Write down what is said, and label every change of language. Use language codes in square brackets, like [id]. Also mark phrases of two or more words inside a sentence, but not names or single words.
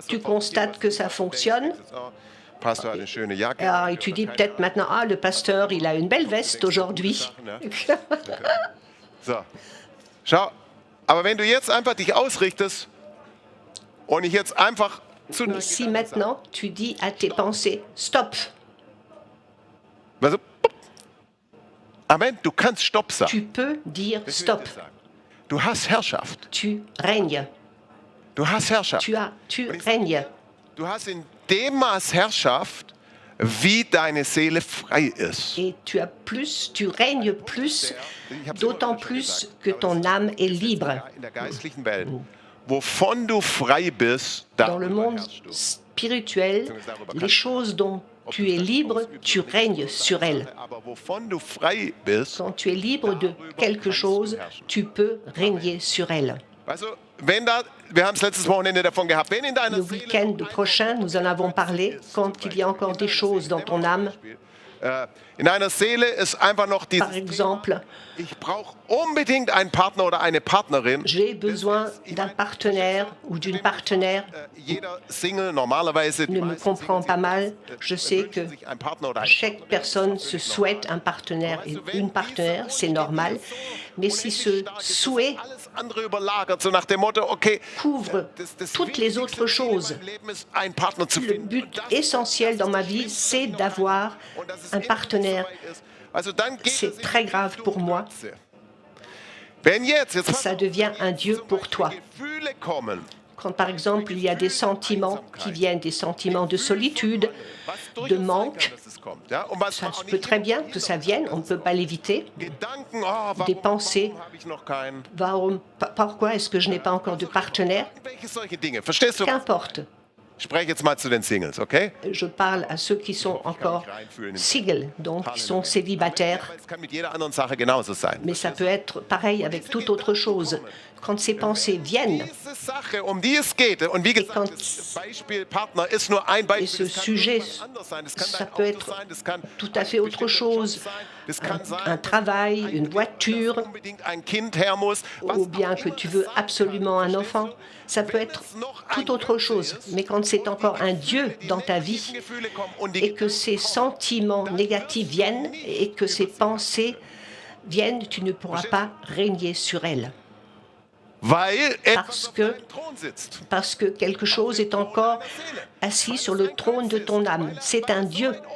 [fr] Tu constates que ça fonctionne. [de] Pastor hat eine schöne Jacke. [fr] Alors, et tu dis peut-être maintenant, ah, le pasteur, il a une belle veste aujourd'hui. [de] So. Schau, aber wenn du jetzt einfach dich ausrichtest und ich jetzt einfach zu [fr] Mais si maintenant tu dis à tes pensées, stop, [de] Also, Amen, du kannst Stopp sagen. [fr] tu peux dire stop. [de] Du hast Herrschaft. [fr] Tu règnes. [de] Du hast Herrschaft. [fr] Tu règnes. [de] Du hast in dem Maß Herrschaft, wie deine Seele frei ist. [fr] Et tu règnes plus, d'autant plus que ton âme est libre. [de] In der geistlichen Welt, wovon du frei bist, [fr] Dans le [de] darüber [fr] monde [de] herrschst du. [fr] spirituel, les choses dont tu es libre, tu règnes sur elles. [de] Aber wovon du frei bist, [fr] Quand tu es libre de quelque chose, tu peux régner sur elles. [de] also, wenn da, wir haben es letztes Wochenende davon gehabt, wenn in deiner [fr] Le [de] Seele [fr] week-end prochain, nous en avons parlé, quand il y a encore des choses dans ton âme. [de] in deiner Seele ist einfach noch [fr] Par [de] dieses [fr] exemple, [de] ich brauche unbedingt einen Partner oder eine Partnerin. [fr] j'ai besoin d'un partenaire ou d'une partenaire. [de] Jeder Single normalerweise [fr] Ne me comprends pas mal. Je sais que [de] sich einen Partner oder [fr] chaque personne se souhaite un partenaire et une partenaire, c'est normal. Mais si ce souhait [de] alles andere überlagert, so nach dem Motto, okay, [fr] couvre toutes les autres choses, [de] im Leben ist einen Partner zu [fr] le [de] finden. [fr] but essentiel dans ma vie, c'est d'avoir un partenaire. [de] Also dann geht [fr] C'est [de] es [fr] très grave pour moi. [de] Wenn jetzt [fr] Ça devient un Dieu pour toi. [de] Gefühle kommen, [fr] Quand par exemple il y a des sentiments qui viennent, des sentiments de solitude, de manque, [de] dass es kommt, ja, und was [fr] ça [de] auch [fr] se [de] nicht [fr] peut très bien que ça vienne, on ne peut pas l'éviter. [de] Gedanken, [fr] Des pensées. [de] warum habe ich noch keinen? [fr] Pourquoi est-ce que je n'ai pas encore de partenaire? [de] Welche solche Dinge? Verstehst du? [fr] Qu'importe. [de] Ich spreche jetzt mal zu den Singles, okay? [fr] Je parle à ceux qui sont encore singles, donc qui sont célibataires. [de] Aber es kann mit jeder anderen Sache genauso sein. [fr] Mais ça peut être pareil avec toute autre chose. Quand ces pensées viennent, [de] Diese Sache, um die es geht, und wie gesagt, [fr] quand- [de] das Beispiel Partner ist nur ein [fr] et [de] Beispiel. [fr] ce [de] Das kann [fr] sujet, [de] irgendwas anderes sein. Das kann [fr] ça [de] dein [fr] peut [de] Auto [fr] être [de] sein, das kann [fr] tout à fait [de] ein [fr] autre [de] bestimmter Job [fr] chose, [de] sein, das kann sein, [fr] un travail, une voiture, [de] dass unbedingt ein Kind her muss. Was [fr] ou bien [de] auch [fr] que [de] immer [fr] tu [de] es [fr] veux [de] sein [fr] absolument [de] kann. [fr] un enfant. Ça peut être toute autre chose. Mais quand c'est encore un Dieu dans ta vie [de] Gefühle kommen und die [fr] et que ces sentiments négatifs viennent et que ces pensées viennent, tu ne pourras pas régner sur elles. parce que quelque chose est encore assis sur le trône de ton âme. C'est un Dieu.